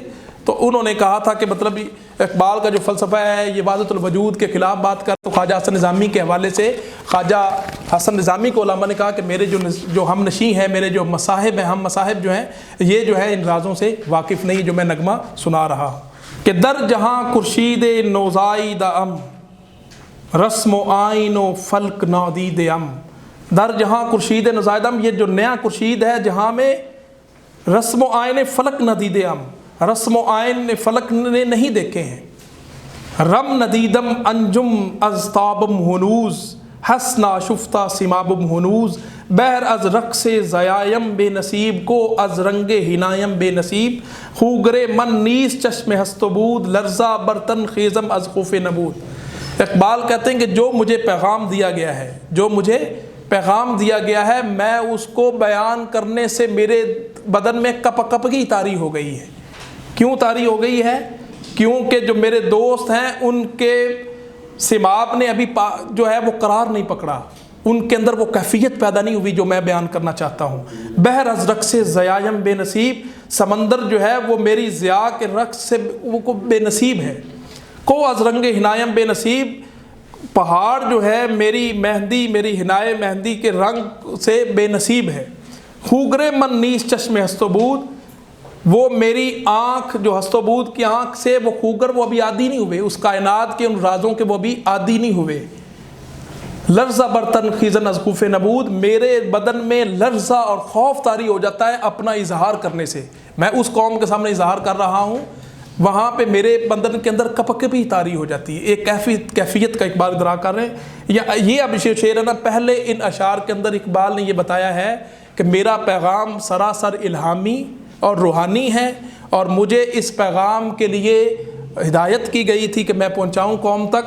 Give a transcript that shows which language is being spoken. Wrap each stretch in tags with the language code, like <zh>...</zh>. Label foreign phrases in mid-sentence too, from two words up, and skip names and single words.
<ur>تو انہوں نے کہا تھا کہ مطلب اقبال کا جو فلسفہ ہے یہ وحدت الوجود کے خلاف بات کر. تو خواجہ حسن نظامی کے حوالے سے خواجہ حسن نظامی کو علامہ نے کہا کہ میرے جو ہم نشیں ہیں، میرے جو مصاحب ہیں، ہم مصاحب جو ہیں، یہ جو ہے ان رازوں سے واقف نہیں جو میں نغمہ سنا رہا ہوں.</ur> <fa>کہ در جہاں خورشید نوزائیدہ ام، رسم و آئین و فلک نادید ام. در جہاں خورشید نوزائیدہ ام،</fa> <ur>یہ جو نیا خورشید ہے جہاں میں</ur> <fa>رسم و آئین فلک ندید ام،</fa> <ur>رسم و آئین فلک نے نہیں دیکھے ہیں.</ur> <fa>رم ندیدم انجم از تابم ہنوز، حسنا شفتہ سمابم ہنوز. بہر از رقص زیایم بے نصیب کو از رنگ ہنایم بے نصیب. خوگرے من نیز چشم ہست و بود، لرزہ برتن خیزم از خوف نبود.</fa> <ur>اقبال کہتے ہیں کہ جو مجھے پیغام دیا گیا ہے، جو مجھے پیغام دیا گیا ہے، میں اس کو بیان کرنے سے میرے بدن میں کپگی طاری ہو گئی ہے. کیوں طاری ہو گئی ہے؟ کیونکہ جو میرے دوست ہیں ان کے سماپ نے ابھی جو ہے وہ قرار نہیں پکڑا، ان کے اندر وہ کیفیت پیدا نہیں ہوئی جو میں بیان کرنا چاہتا ہوں.</ur> <fa>بہر از رقص ضیایم بے نصیب،</fa> <ur>سمندر جو ہے وہ میری ضیاء کے رقص سے وہ بے نصیب ہے.</ur> <fa>کو از رنگ ہنایم بے نصیب،</fa> <ur>پہاڑ جو ہے میری مہندی، میری ہنائے مہندی کے رنگ سے بے نصیب ہے.</ur> <fa>خوگرے من نیز چشم ہست و بود،</fa> <ur>وہ میری آنکھ جو ہست و بود کی آنکھ سے وہ خوگر وہ ابھی عادی نہیں ہوئے، اس کائنات کے ان رازوں کے وہ ابھی عادی نہیں ہوئے.</ur> <fa>لرزہ برتن خیزن از خوف نبود،</fa> <ur>میرے بدن میں لرزہ اور خوف طاری ہو جاتا ہے اپنا اظہار کرنے سے. میں اس قوم کے سامنے اظہار کر رہا ہوں، وہاں پہ میرے بدن کے اندر کپک بھی طاری ہو جاتی ہے. ایک کیفیت کا اقبال ادرا کر رہے ہیں. یہ اب شعر ہے نا، پہلے ان اشعار کے اندر اقبال نے یہ بتایا ہے کہ میرا پیغام سراسر الہامی اور روحانی ہے، اور مجھے اس پیغام کے لیے ہدایت کی گئی تھی کہ میں پہنچاؤں قوم تک.</ur>